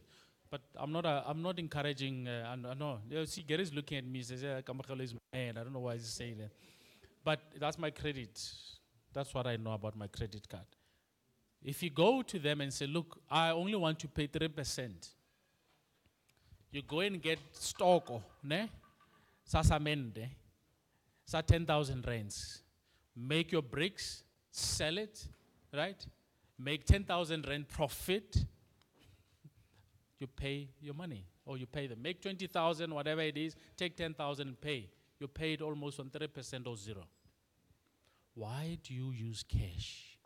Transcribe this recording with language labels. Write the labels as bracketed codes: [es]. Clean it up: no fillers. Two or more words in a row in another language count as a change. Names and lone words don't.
[en] But I'm not encouraging, I know. See, Gary's looking at me, says, Kamokhelo is mad. I don't know why he's saying that. but that's my credit. That's what I know about my credit card. If you go to them and say, look, I only want to pay 3%, you go and get stock, ne? Sasamende, sa 10,000 rands. Make your bricks, sell it, right? Make 10,000 rand profit. You pay your money, or you pay them. Make 20,000, whatever it is, take 10,000 and pay. You paid almost on 3% or zero. Why do you use cash?